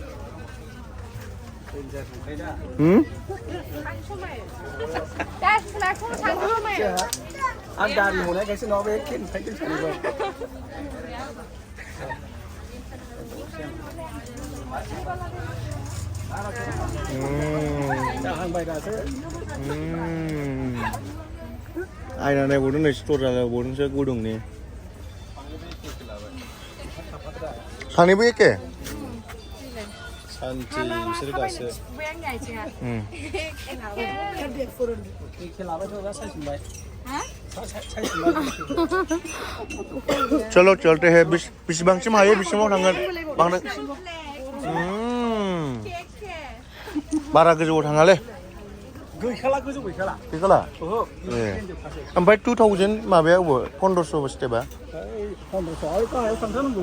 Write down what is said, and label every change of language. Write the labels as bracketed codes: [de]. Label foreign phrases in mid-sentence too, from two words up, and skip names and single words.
[brx] आं गारि हनायखायसो नङाबा एखे नुखायदों सानैबो जाहांबाय दासो आयना नायबावदों नै स्टर जाबावदोंसो गुदुंनि सानैबो एखे सान्थि बिसोर गासो [hi] चलो चलते हैं [brx] बेसेबांसिम हायो बेसिमाव थांगोन बांद्राय बारा गोजौआव थाङालै गैखाला गोजौ गैखाला ए ओमफ्राय 2000 माबाया अबाव 1500 स्टेपआ 1500 आरो गाहायाव थांथारनांगौ